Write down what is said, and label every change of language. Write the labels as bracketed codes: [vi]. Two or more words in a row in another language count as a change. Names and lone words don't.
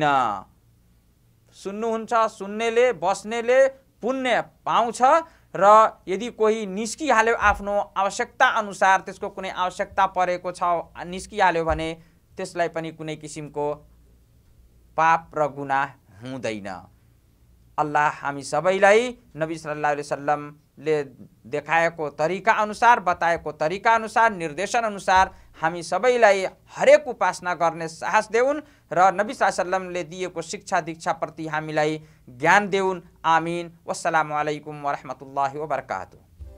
[ne] सुन्नुहुन्छ, सुन्नेले बस्नेले पुण्य पाउँछ। र यदि कोही निस्किहाल्यो आफ्नो आवश्यकता अनुसार, त्यसको कुनै आवश्यकता परेको छ निस्किहाल्यो भने त्यसलाई पनि कुनै किसिमको पाप र गुनाह हुँदैन। अल्लाह हामी सबैलाई नबी [ar] صلى الله عليه وسلم [ne] देखाएको तरिका अनुसार, बताएको तरिका अनुसार, निर्देशन अनुसार हामी सबैलाई हरेक उपासना गर्ने साहस देउन् र नबी [ar] صلى الله عليه وسلم [ne] दिएको शिक्षा दीक्षा प्रति हामीलाई ज्ञान देउन्। आमीन। [ar] والسلام عليكم ورحمة الله وبركاته.